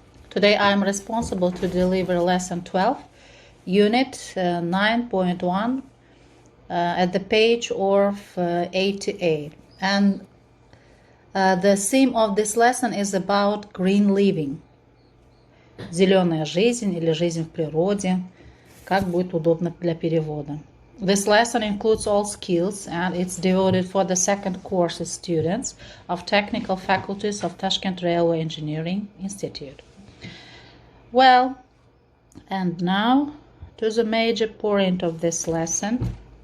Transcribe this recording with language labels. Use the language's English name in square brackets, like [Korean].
[English] Today I am responsible to deliver lesson 12, unit 9.1 at the page of 88. And the theme of this lesson is about green living. [Russian] Зеленая жизнь или жизнь в природе, как будет удобно для перевода. [English] This lesson includes all skills and it's devoted for the second course students of technical faculties of Tashkent Railway Engineering Institute. Well, and now to the major point of this lesson.